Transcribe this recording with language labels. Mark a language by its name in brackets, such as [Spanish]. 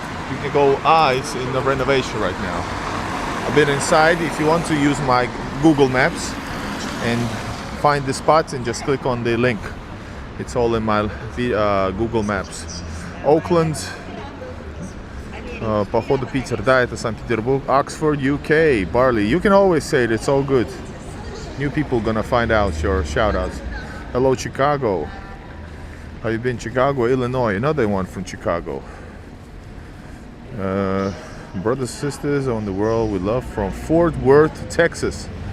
[English] You can go. It's in the renovation right now. I've been inside. If you want to use my Google Maps and find the spots, and just click on the link. It's all in my Google Maps. Oakland. [Russian] Походу Питер, да, это Санкт-Петербург. [English] Oxford, UK, Barley. You can always say it, it's all good. New people gonna find out your shoutouts. Hello, Chicago. How you been, Chicago, Illinois? Another one from Chicago. Brothers and sisters on the world we love from Fort Worth, Texas.